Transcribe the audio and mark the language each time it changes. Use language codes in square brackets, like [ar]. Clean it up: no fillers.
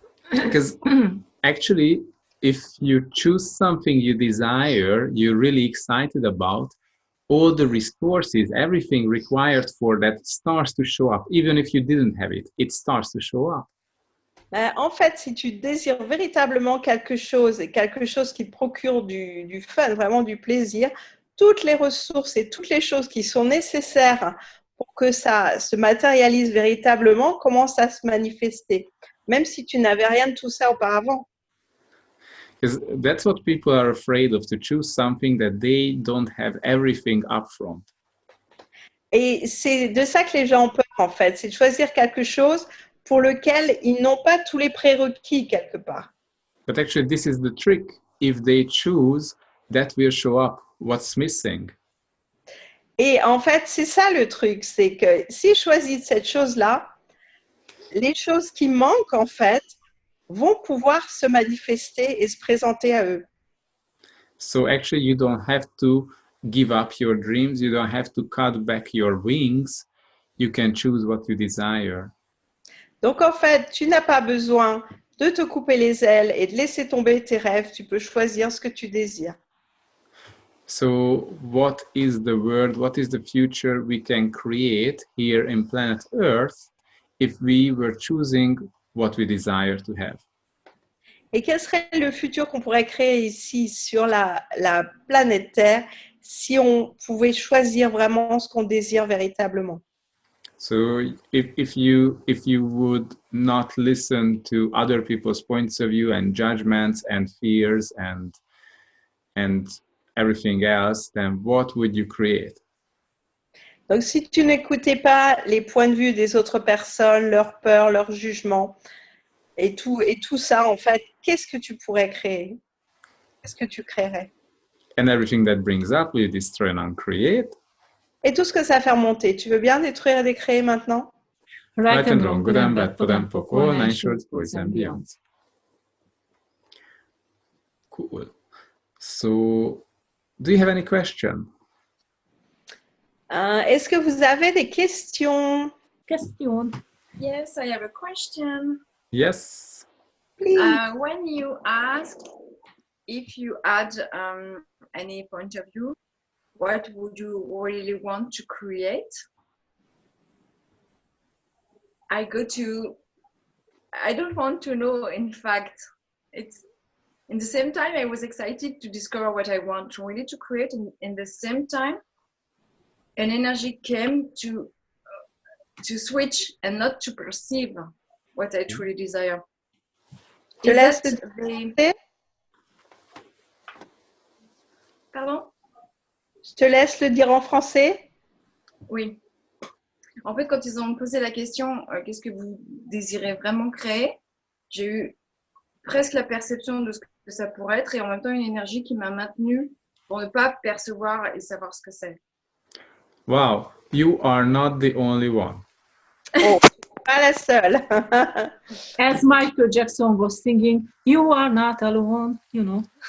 [en] Because actually, if you choose something you desire, you're really excited about, all the resources, everything required for that starts to show up. Even if you didn't have it, it starts to show up. [fr] En fait, si tu désires véritablement quelque chose et quelque chose qui te procure du fun, vraiment du plaisir, toutes les ressources et toutes les choses qui sont nécessaires pour que ça se matérialise véritablement commencent à se manifester, même si tu n'avais rien de tout ça auparavant. [en] Because that's what people are afraid of, to choose something that they don't have everything up front. [fr] Et c'est de ça que les gens ont peur, en fait, c'est de choisir quelque chose pour lequel ils n'ont pas tous les prérequis quelque part. [en] But actually, this is the trick. If they choose, that will show up what's missing. [fr] Et en fait, c'est ça le truc, c'est que s'ils choisissent cette chose-là, les choses qui manquent, en fait, vont pouvoir se manifester et se présenter à eux. [en] So actually, you don't have to give up your dreams. You don't have to cut back your wings. You can choose what you desire. [fr] Donc, en fait, tu n'as pas besoin de te couper les ailes et de laisser tomber tes rêves. Tu peux choisir ce que tu désires. [en] So what is the world, what is the future we can create here in planet Earth if we were choosing what we desire to have? [fr] Et quel serait le futur qu'on pourrait créer ici sur la planète Terre si on pouvait choisir vraiment ce qu'on désire véritablement? [en] So if you would not listen to other people's points of view and judgments and fears and everything else, then what would you create? [fr] Donc, si tu n'écoutais pas les points de vue des autres personnes, leurs peurs, leurs jugements, et tout ça, en fait, qu'est-ce que tu pourrais créer? Qu'est-ce que tu créerais? [en] And everything that brings up, will you destroy and uncreate? [fr] Et tout ce que ça fait remonter, tu veux bien détruire et décréer maintenant? [en] Right and wrong, good and bad, for them, for all, nine shorts, boys and beyond. Cool. So, do you have any question? [fr] Est-ce que vous avez des questions? [en] Question. Yes, I have a question. Yes. Please. When you ask if you had any point of view, what would you really want to create? I don't want to know, in fact. It's in the same time I was excited to discover what I want really to create, and in the same time an energy came to switch and not to perceive what I truly desire. [fr] Je [en] Is [fr] laisse [en] that [fr] le- [en] the... [fr] Pardon? Je te laisse le dire en français. Oui. En fait, quand ils ont posé la question, qu'est-ce que vous désirez vraiment créer, j'ai eu presque la perception de ce que ça pourrait être et en même temps une énergie qui m'a maintenue pour ne pas percevoir et savoir ce que c'est. [en] Wow, you are not the only one. [fr] Oh, pas la seule. [en] As Michael Jackson was singing, "You are not alone," you know.